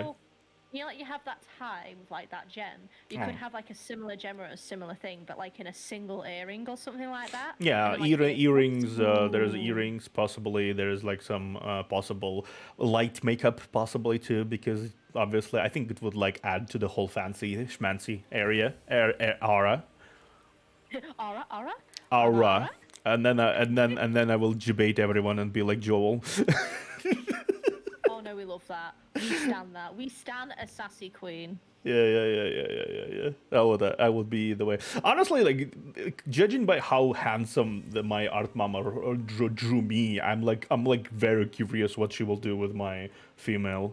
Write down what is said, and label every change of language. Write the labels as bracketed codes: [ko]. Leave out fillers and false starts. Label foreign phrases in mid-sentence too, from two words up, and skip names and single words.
[en] like you have that tie with like that gem. You could Oh. have like a similar gem or a similar thing, but like in a single earring or something like that. And Yeah, then, like, earrings. There's ooh. earrings possibly. There's like some possible light makeup possibly too, because obviously I think it would like add to the whole fancy schmancy aura. Aura, aura, aura, Aura. aura. And then I will debate everyone and be like Joel. Oh no, we love that. We stand that. We stand a sassy queen. Yeah. I would be the way. Honestly, like judging by how handsome my art mama drew me, I'm like very curious what she will do with my female